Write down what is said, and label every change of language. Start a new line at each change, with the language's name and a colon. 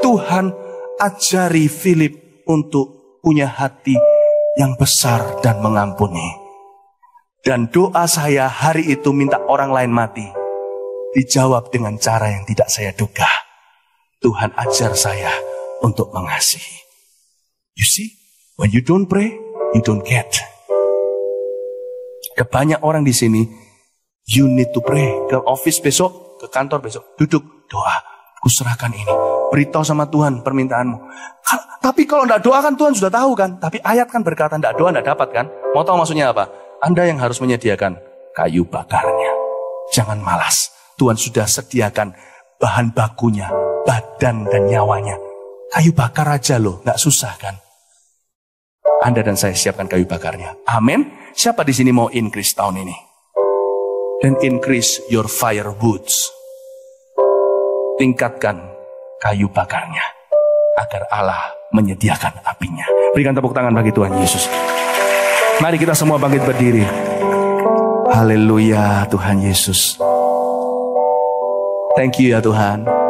Indonesian: Tuhan, ajari Philip untuk punya hati yang besar dan mengampuni. Dan doa saya hari itu minta orang lain mati, dijawab dengan cara yang tidak saya duga. Tuhan ajar saya untuk mengasihi.
English: You see, when you don't pray, you don't get.
Indonesian: Ada banyak orang di sini,
English: you need to pray.
Indonesian: Ke office besok, ke kantor besok, duduk, doa. Kuserahkan ini, beritahu sama Tuhan permintaanmu. Tapi kalau tidak doa kan Tuhan sudah tahu kan. Tapi ayat kan berkata tidak doa tidak dapat kan. Mau tahu maksudnya apa? Anda yang harus menyediakan kayu bakarnya. Jangan malas. Tuhan sudah sediakan bahan bakunya, badan dan nyawanya. Kayu bakar aja loh, nggak susah kan? Anda dan saya siapkan kayu bakarnya. Amin. Siapa di sini mau increase tahun ini?
English: Dan increase your firewoods.
Indonesian: Tingkatkan kayu bakarnya agar Allah menyediakan apinya. Berikan tepuk tangan bagi Tuhan Yesus. Mari kita semua bangkit berdiri. Haleluya Tuhan Yesus.
English: Thank you
Indonesian: ya Tuhan.